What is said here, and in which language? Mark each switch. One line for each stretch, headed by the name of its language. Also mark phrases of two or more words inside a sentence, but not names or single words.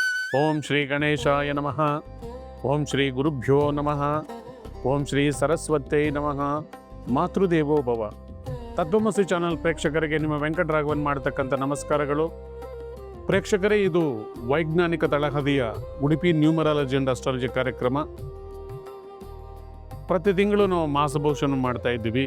Sanskrit: ಓಂ ಶ್ರೀ ಗಣೇಶಾಯ ನಮಃ. ಓಂ ಶ್ರೀ ಗುರುಭ್ಯೋ ನಮಃ. ಓಂ ಶ್ರೀ ಸರಸ್ವತೈ ನಮಃ. ಮಾತೃದೇವೋ ಭವ.
Kannada: ತತ್ವಮಸಿ ಚಾನಲ್ ಪ್ರೇಕ್ಷಕರಿಗೆ ನಿಮ್ಮ ವೆಂಕಟರಾಘವನ್ ಮಾಡತಕ್ಕಂಥ ನಮಸ್ಕಾರಗಳು. ಪ್ರೇಕ್ಷಕರೇ, ಇದು ವೈಜ್ಞಾನಿಕ ತಳಹದಿಯ ಉಡುಪಿ
English: numerology and astrology
Kannada: ಕಾರ್ಯಕ್ರಮ. ಪ್ರತಿ ತಿಂಗಳು ನಾವು ಮಾಸಭೂಷಣ ಮಾಡ್ತಾ ಇದ್ದೀವಿ.